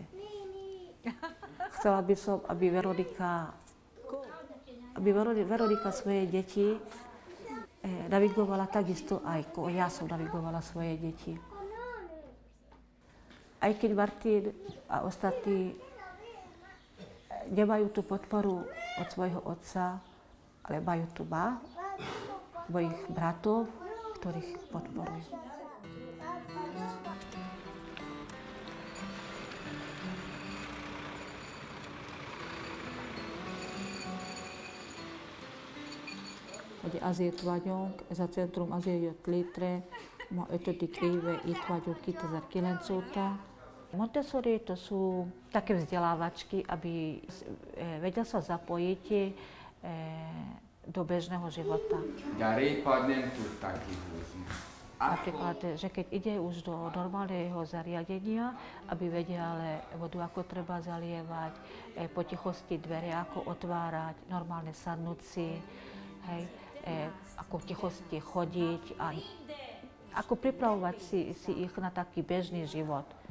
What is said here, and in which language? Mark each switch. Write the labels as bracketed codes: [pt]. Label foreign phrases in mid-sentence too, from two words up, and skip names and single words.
[sk] Chcela by som, aby Veronika svoje deti navigovala takisto aj ako ja som navigovala svoje deti. Aj keď Martin a ostatní nemajú tú podporu od svojho otca, ale majú tu mojich bratov, ktorých podporujú. [hu] Hogy azért vagyunk, ez a centrum azért jött létre, ma 5. éve itt vagyunk 2009 óta. [sk] Montessori to sú také vzdelávačky, aby vedel sa zapojiť do bežného života. Ďalej padnem tu taký húzny. Napríklad, že keď ide už do normálneho zariadenia, aby vedel vodu, ako treba zalievať, po tichosti dvere, ako otvárať, normálne sadnúť si, hej, ako v tichosti chodiť a ako pripravovať si ich na taký bežný život.